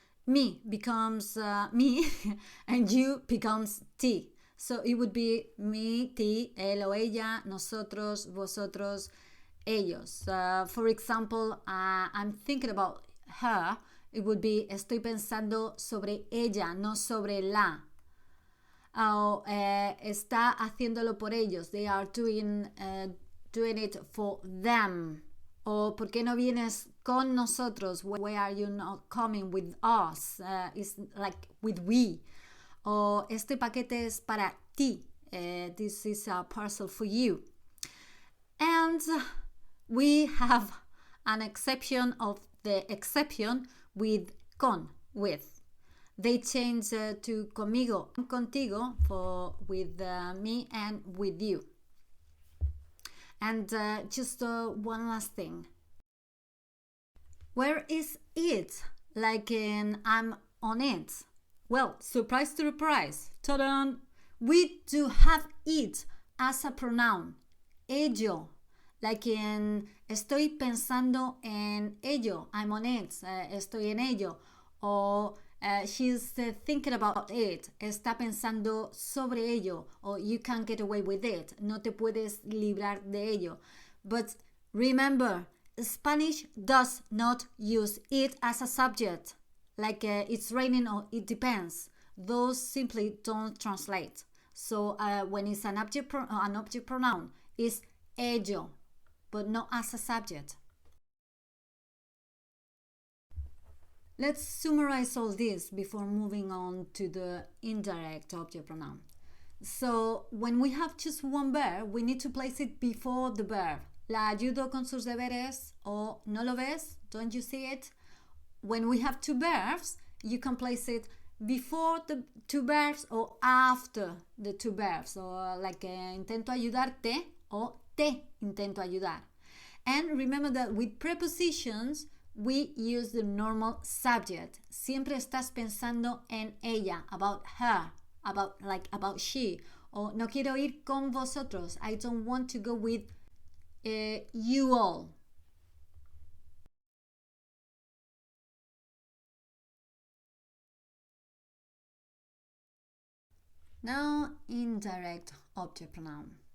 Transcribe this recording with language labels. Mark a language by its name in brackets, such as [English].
[English] Me becomes me and you becomes ti. So it would be [Spanish] me, ti, él o ella, nosotros, vosotros, ellos. [English] For example, I'm thinking about her. It would be [Spanish] estoy pensando sobre ella, no sobre la. está haciéndolo por ellos. [English] They are doing it for them. [Spanish] O ¿por qué no vienes con nosotros? [English] Why are you not coming with us? It's like with we. [Spanish] O este paquete es para ti. [English] This is a parcel for you. And we have an exception of the exception with con, with. They change to conmigo, contigo, for with me and with you. And just one last thing. Where is it? Like in I'm on it. Well, surprise to surprise. Ta-da! We do have it as a pronoun. Ello. [Spanish] Like in estoy pensando en ello. [English] I'm on it. [Spanish] Estoy en ello. [English] Or she's thinking about it. [Spanish] Está pensando sobre ello. [English] Or you can't get away with it. [Spanish] No te puedes librar de ello. [English] But remember, Spanish does not use it as a subject. Like it's raining or it depends. Those simply don't translate. So when it's an object pronoun, it's ello, but not as a subject. Let's summarize all this before moving on to the indirect object pronoun. So when we have just one verb, we need to place it before the verb. [Spanish] La ayudo con sus deberes, o no lo ves, [English] don't you see it? When we have two verbs, you can place it before the two verbs or after the two verbs. [Spanish] So like intento ayudarte o te intento ayudar. [English] And remember that with prepositions, we use the normal subject. [Spanish] Siempre estás pensando en ella, [English] about her, about she. [Spanish] O no quiero ir con vosotros. [English] I don't want to go with you all. Now, indirect object pronoun.